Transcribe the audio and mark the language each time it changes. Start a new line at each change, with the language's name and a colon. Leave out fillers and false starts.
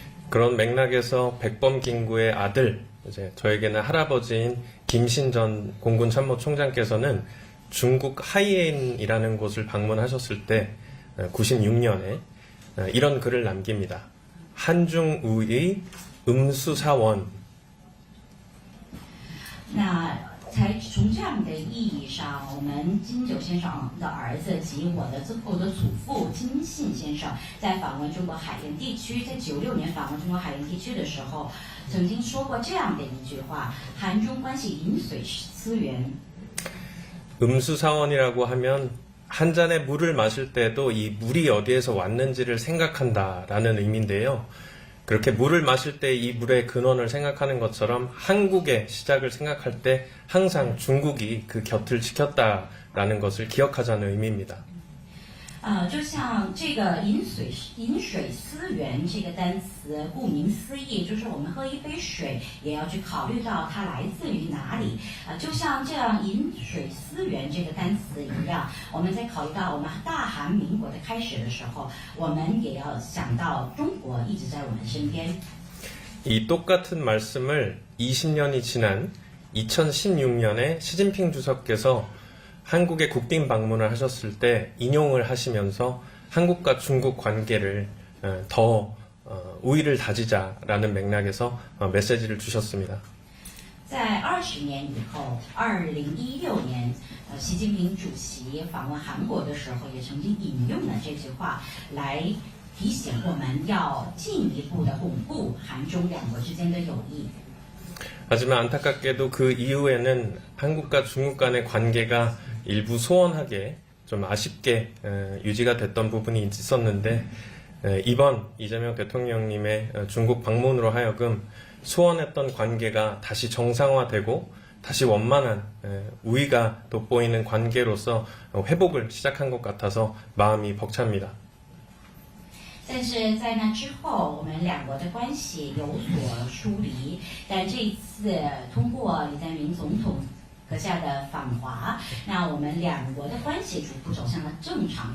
Korean: 그런 맥락에서 백범 김구의 아들, 이제 저에게는 할아버지인 김신전 공군 참모총장께서는 중국 하이엔이라는 곳을 방문하셨을 때 96년에 이런 글을 남깁니다. 한중우의 음수사원.
Chinese: 那才从这样的意义上，我们金九先生的儿子及我的祖父金信先生，在访问中国海盐地区，在96年访问中国海盐地区的时候，曾经说过这样的一句话：韩中关系饮水思源。
Korean: 음수사원이라고 하면 한 잔의 물을 마실 때도 이 물이 어디에서 왔는지를 생각한다라는 의미인데요. 그렇게 물을 마실 때 이 물의 근원을 생각하는 것처럼 한국의 시작을 생각할 때 항상 중국이 그 곁을 지켰다라는 것을 기억하자는 의미입니다.
Chinese: 就像这个饮水思源这个单词，顾名思义，就是我们喝一杯水也要去考虑到它来自于哪里。就像这样饮水思源这个单词一样，我们在考虑到我们大韩民国的开始的时候，我们也要想到中国一直在我们身边。
Korean: 이 똑같은 말씀을 20년이 지난 2016년에 시진핑 주석께서 한국에 국빈 방문을 하셨을 때 인용을 하시면서 한국과 중국 관계를 더 우위를 다지자라는 맥락에서 메시지를 주셨습니다.
Chinese: 在20年以后，2016年，习近平主席访问韩国的时候，也曾经引用了这句话来提醒我们要进一步的巩固韩中两国之间的友谊。
Korean: 하지만 안타깝게도 그 이후에는 한국과 중국 간의 관계가 일부 소원하게 좀 아쉽게 유지가 됐던 부분이 있었는데 이번 이재명 대통령님의 중국 방문으로 하여금 소원했던 관계가 다시 정상화되고 다시 원만한 우위가 돋보이는 관계로서 회복을 시작한 것 같아서 마음이 벅찹니다.
Chinese: 但是在那之后，我们两国的关系有所疏离。但这一次通过李在明总统阁下的访华，那我们两国的关系逐步走向了正常。